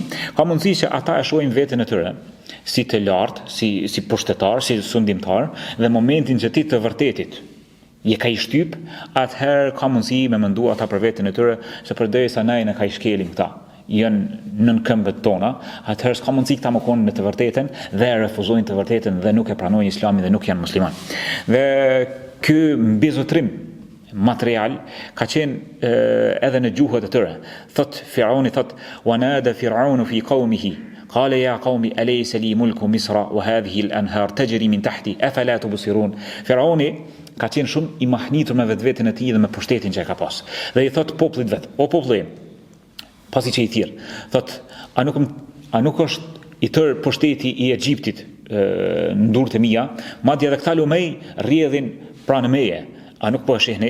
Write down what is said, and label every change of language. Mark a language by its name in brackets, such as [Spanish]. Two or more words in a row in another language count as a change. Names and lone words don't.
[Albanian] Ka mundësi që ata e shohin veten e tyre si të lartë, si pushtetar, si sundimtar, dhe momentin që ti të vërtetit je ka i shtyp, atëherë ka mundësi me mendu ata për veten e tyre se përderisa ne ka i shkelin këta, janë nën këmbët tona, atëherë s'ka mundësi këta më konë në të vërtetën dhe refuzojnë të vërtetën dhe nuk e pranojnë islamin dhe nuk janë musliman. Dhe ky mbizotrim material ka qenë edhe në gjuhët e tyre. Thot Firauni, thot [Arabic] ونادى فرعون في قومه قال يا قوم أليس لي ملك مصر وهذه الأنهار تجري من تحتي أفلا تبصرون. [Albanian] Firauni ka qenë shumë i mahnitur me vetveten e tij dhe me pushtetin që e ka pas. Dhe i thot popullit vet, o populli, pasi që i thirr, thot a nuk është i tërë pushteti i Egjiptit në durët e mia, madje edhe këta lumej rrjedhin pranë meje, a nuk po e shihni?